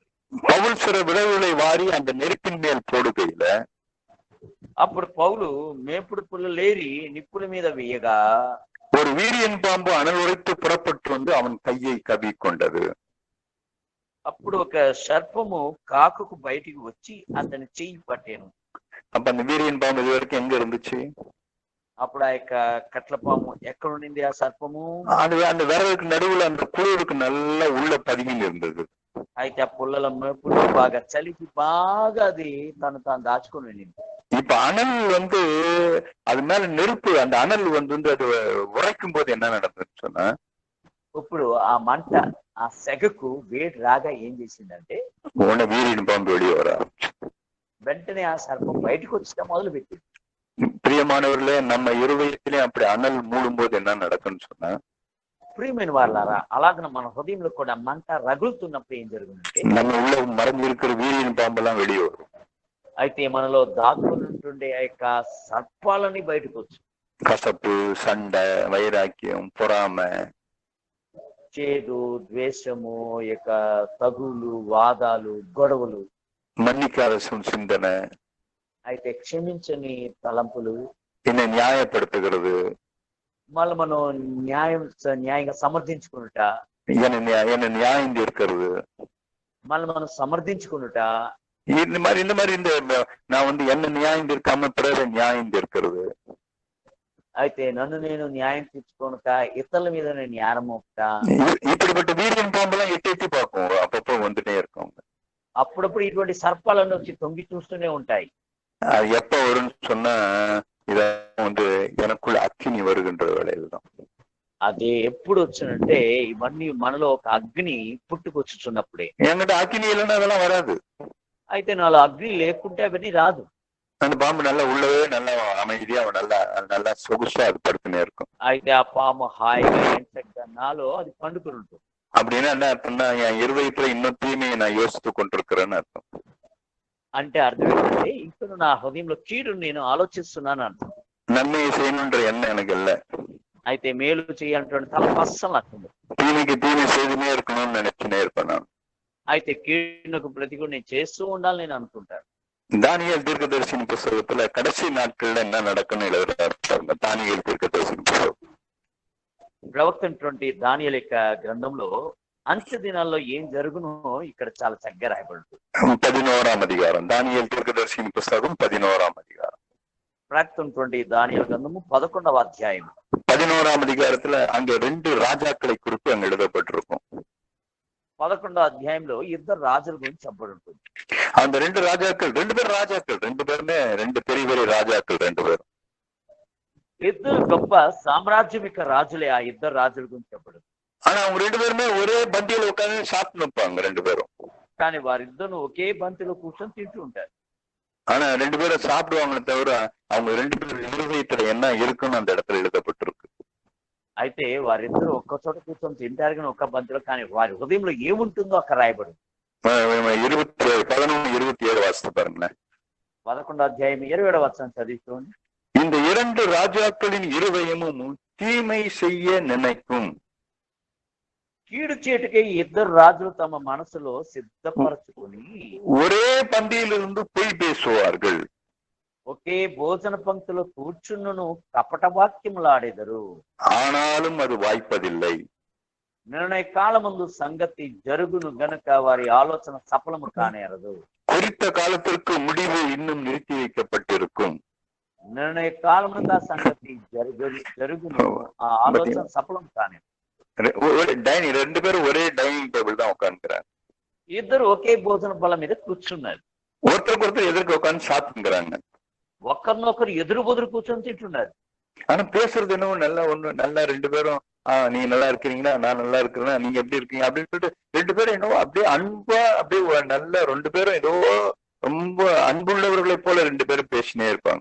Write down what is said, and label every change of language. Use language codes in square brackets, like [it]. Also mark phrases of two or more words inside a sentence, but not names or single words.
[ta] பவுல் சில விளைவுகளை வாரி அந்த நெருப்பின் மேல் போடுகையில [te] అప్పుడు పౌలు మేపుడు పుల్లలేరి నిప్పుల మీద వేయగా [ta] ஒரு வீரியன் பாம்பு அனல் உரைத்து புறப்பட்டு வந்து அவன் கையை கவ்விக்கொண்டது. [te] అప్పుడు ఒక సర్పము కాకుకు బయటికి వచ్చి అతని చెయ్యి పట్టాను. [ta] அப்ப அந்த வீரியன் பாம்பு இது வரைக்கும் எங்க இருந்துச்சு? [te] అప్పుడు ఆ యొక్క కట్ల పాము ఎక్కడ ఉండింది? ఆ సర్పము [ta] அந்த விரலுக்கு நடுவுல அந்த குளிருக்கு நல்லா உள்ள பதுங்கி இருந்தது. [te] అయితే ఆ పుల్లల మేపుడు బాగా చలికి బాగా అది తను తాను దాచుకొని వెళ్ళింది. [ta] இப்ப அனல் வந்து அது மேல நெருப்பு, அந்த அனல் வந்து அது உரைக்கும் போது என்ன நடந்ததுன்னு சொன்னா, [te] ఇప్పుడు ఆ మంట ఆ సెగకు వేడి రాగా ఏం చేసిందంటే [ta] உடனே வீரியன் பாம்பு வெளியே வர [te] వెంటనే ఆ సర్పం బయటకు వచ్చి మొదలు పెట్టింది. [ta] பிரியமானவர்களே, நம்ம இருதயத்திலே அப்படி அனல் மூடும் போது என்ன நடக்கும்னு சொன்னா, [te] ప్రియమైన వాళ్ళారా, అలాగ మన హృదయంలో కూడా మంట రగులుతున్నప్పుడు ఏం జరుగుతుందంటే [ta] நம்ம உள்ள மறைஞ்சு இருக்கிற வீரியன் பாம்பெல்லாம் வெளியே வரும். [te] అయితే మనలో దాక్కున్నట్టుండే ఆ యొక్క సర్పాలని బయటకు వచ్చు. [ta] கசப்பு, சண்டை, வைராக்கியம், பொறாமை, [te] చేదు, ద్వేషము, యొక్క తగులు, వాదాలు, గొడవలు, [ta] மன்னிக்காத சிந்தனை, [te] అయితే క్షమించని తలంపులు, [ta] என்னை நியாயப்படுத்துகிறது, [te] మళ్ళీ మనం న్యాయంగా సమర్థించుకునుట, [ta] என்ன நியாயம் தீர்க்கிறது, [te] మళ్ళీ మనం సమర్థించుకునుట, [ta] இந்த மாதிரி இந்த நான் வந்து என்ன நியாயம் தீர்க்காம பிறரை நியாயம் தீர்க்கிறது, [te] అయితే నన్ను నేను న్యాయం తీర్చుకోనుక ఇతరుల మీద నేను న్యాయం మోపుట, [ta] இப்படிப்பட்ட வீரியன் பாம்பெல்லாம் எட்டி எட்டி பார்க்கும், அப்பப்போ வந்துட்டே இருக்கும். [te] అప్పుడప్పుడు ఇటువంటి సర్పాలను వచ్చి తొంగి చూస్తూనే ఉంటాయి. [ta] அது எப்ப வரும்னு சொன்னா, இத வந்து எனக்குள்ள அக்கினி வருகின்ற வேளையில் தான். [te] అది ఎప్పుడు వచ్చునంటే ఇవన్నీ మనలో ఒక అగ్ని పుట్టుకొచ్చుచున్నప్పుడే. [ta] என்கிட்ட அக்கினி இல்லைன்னா அதெல்லாம் வராது. [te] అయితే నాలో అగ్ని లేకుంటే అవన్నీ రాదు. [ta] அந்த பாம்பு நல்லா உள்ளவே நல்லா அமைதியா நல்லா சொகுசா அது படுத்துனே இருக்கும். [te] అయితే ఆ పాము హాయిగా ఎంచక్క నాలో అది పండుకుని ఉంటుంది. [ta] அப்படின்னா என்ன அர்த்தம்னா, என் இருதயத்துல இன்னும் தீமையை நான் யோசித்து கொண்டிருக்கிறேன்னு அர்த்தம். [te] అంటే అర్థం ఏంటంటే ఇంకా నా హృదయంలో కీడు నేను ఆలోచిస్తున్నాను అర్థం. [ta] நன்மையை செய்யணுன்ற எண்ணம் எனக்கு இல்லை. [te] అయితే మేలు చేయాలంటే తలపు అస్సలు నాకు ఉండదు. [ta] தீமைக்கு தீமை செய்துனே இருக்கணும்னு நினைச்சுனே இருப்பேன் நான். [te] అయితే కీడునకు ప్రతికూల నేను చేస్తూ ఉండాలి నేను అనుకుంటాను. [ta] தானியேல் தீர்க்கதரிசன புத்தகத்துல கடைசி நாட்கள்ல என்ன நடக்குன்னு எழுதுறாரு. தானியேல் தீர்க்கதரிசன புத்தகம் [te] ప్రవక్త దానియేలు యొక్క గ్రంథంలో అంత్య దినాల్లో ఏం జరుగునో ఇక్కడ చాలా చక్కగా రాయబడుతుంది. [ta] 11ஆம் அதிகாரம், தானியேல் தீர்க்கதரிசன புத்தகம் 11ஆம் அதிகாரம். [te] ప్రవక్త దానియేలు గ్రంథము 11వ అధ్యాయం [ta] 11ஆம் அதிகாரத்துல அங்க 2 ராஜாக்களை குறித்து அங்க எழுதப்பட்டிருக்கும். [te] 11వ అధ్యాయంలో ఇద్దరు రాజుల గురించి చెప్పబడి ఉంటుంది. [ta] அந்த 2 ராஜாக்கள் 2 பேருமே 2 பெரிய பெரிய ராஜாக்கள் 2 பேரும். [te] ఇద్దరు గొప్ప సామ్రాజ్యమిక రాజులే ఆ ఇద్దరు రాజుల గురించి చెప్పబడి. [ta] ஆனா அவங்க 2 பேருமே ஒரே பந்தியில உட்கார்ந்து சாப்பிட்டு நிற்பாங்க 2 பேரும். [te] కానీ వారిద్దరు ఒకే బంతిలో కూర్చొని తింటూ ఉంటారు. [ta] ஆனா 2 பேரும் சாப்பிடுவாங்களே தவிர அவங்க 2 பேரும் இருதயத்துல என்ன இருக்குன்னு அந்த இடத்துல எழுதப்பட்டிருக்கு. [te] అయితే వారిద్దరు ఒక్క చోట కూర్చొని తింటారు కానీ ఒక్క బంతిలో, కానీ వారి హృదయంలో ఏముంటుందో అక్కడ రాయబడి. [ta] 11:27 வாசித்து பாருங்களேன். [te] 11వ అధ్యాయం 27వ వచనం చదివించుకోండి. [ta] இந்த 2 ராஜாக்களின் இருதயமும் தீமை செய்ய நினைக்கும். [te] కీడు చేటుకై ఇద్దరు రాజులు తమ మనసులో సిద్ధపరచుకుని [ta] ஒரே பந்தியிலிருந்து பொய் பேசுவார்கள். [te] ఒకే భోజన పంక్తిలో కూర్చున్నను కపట వాక్యములాడెదరు. [ta] ஆனாலும் அது வாய்ப்பதில்லை. [te] నిర్ణయ కాలమందు సంగతి జరుగును గనుక వారి ఆలోచన సఫలము కానేరదు. [ta] குறித்த காலத்திற்கு முடிவு இன்னும் நிறுத்தி வைக்கப்பட்டிருக்கும். [te] నిర్ణయ కాలముందు ఆ సంగతి జరుగును, ఆ ఆలోచన సఫలం కానేరదు. [ta] ரெண்டு பேரும் ஒரே [en] dining table [ta] தான் உட்காந்துக்கிறாங்க. [te] ఇద్దరు ఒకే భోజన బల్ల మీద కూర్చున్నారు. [ta] ஒருத்தருக்கு ஒருத்தர் எதிர்க்க உட்காந்து சாப்பிட்டுக்கிறாங்க. [te] ఒకరినొకరు ఎదురు బొదురు కూర్చొని తింటున్నారు. [ta] ஆனா பேசுறது என்னவோ நல்லா ரெண்டு பேரும் நீங்க நல்லா இருக்கிறீங்களா, நான் நல்லா இருக்கிறேன்னா, நீங்க எப்படி இருக்கீங்க அப்படின்னு சொல்லிட்டு ரெண்டு பேரும் என்னவோ அப்படியே அன்பா அப்படியே நல்ல ரெண்டு பேரும் ஏதோ ரொம்ப அன்புள்ளவர்களை போல ரெண்டு பேரும் பேசினே இருப்பாங்க.